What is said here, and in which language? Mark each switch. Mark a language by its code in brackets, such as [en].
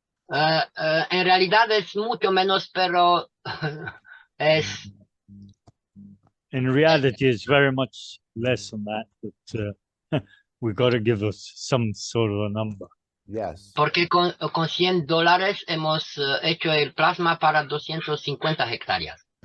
[es] En realidad es mucho menos, pero es [en] In reality, it's very much less than that, but we got to give us some sort of a number. Yes. [es] porque con $100 hemos hecho el plasma para 250 hectáreas.